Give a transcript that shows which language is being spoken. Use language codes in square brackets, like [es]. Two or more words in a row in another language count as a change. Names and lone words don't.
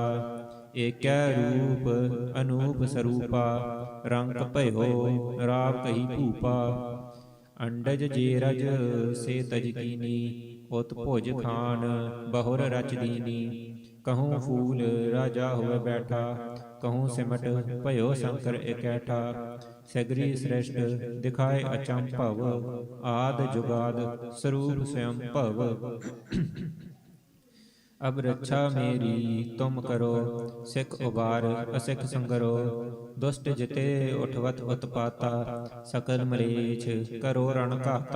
[hi] एकै रूप अनूप स्वरूपा, रंग भयो राव कही भूपा। अंडज जे रज से तज कीनी, उत भुज खान बहुर रच दीनी। कहूँ फूल राजा होए बैठा, कहूँ सिमट भयो शंकर इकैठा। सगरी स्रिष्ट दिखाए अचंभव, आद जुगाद सरूप सवयं भव। अब रच्छा मेरी तुम करो, सिख उबार असिख संगरो। दुष्ट जिते उठवत उतपाता, सकल मलेछ करो रण घाता।